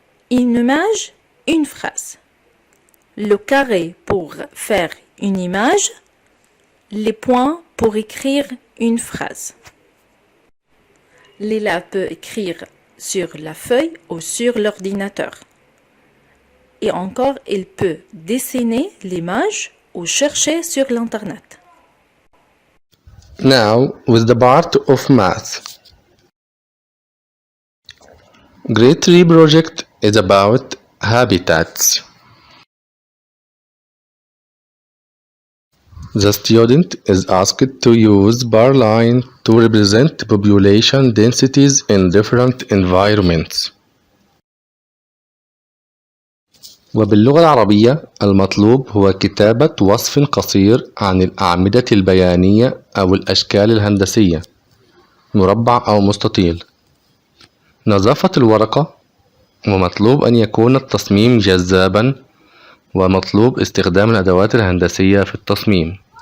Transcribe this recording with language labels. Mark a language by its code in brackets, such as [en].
[fr] Une image, une phrase. Le carré pour faire une image, les points pour écrire une phrase. L'élève peut écrire sur la feuille ou sur l'ordinateur. Et encore, il peut dessiner l'image ou chercher sur l'internet. [en] Now, with the part of math. Grade 3 project is about habitats. The student is asked to use bar line to represent population densities in different environments. [ar] وباللغة العربية المطلوب هو كتابة وصف قصير عن الأعمدة البيانية أو الأشكال الهندسية. مربع أو مستطيل. نظافة الورقة، ومطلوب أن يكون التصميم جذابا، ومطلوب استخدام الأدوات الهندسية في التصميم.